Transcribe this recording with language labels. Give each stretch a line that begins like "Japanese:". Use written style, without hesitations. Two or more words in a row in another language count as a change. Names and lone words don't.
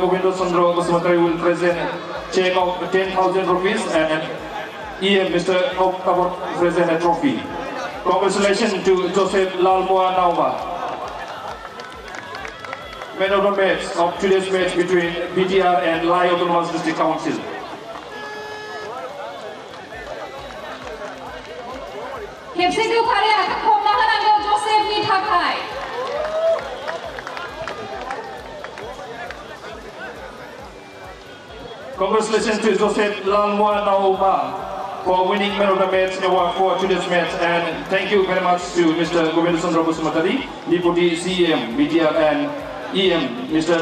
English: Govindo Chandra Bosumtari will present a check of 10,000 rupees, and EM, Mr. Okabot, present a trophy. Congratulations to Joseph Lalmoa Nauma, man of the match of today's match between BTR and Lai Autonomous District Council.
Bodo: खेबसेखौ फारि आखाइ खबना होनांगौ जसेफनि थाखाय।
English: Congratulations to Joseph Lalmoa Nauma for winning Man of the Match award for today's match, and thank you very much to Mr. Govindo Chandra Bosumtari, Deputy CEM, BTR, and EM, Mr.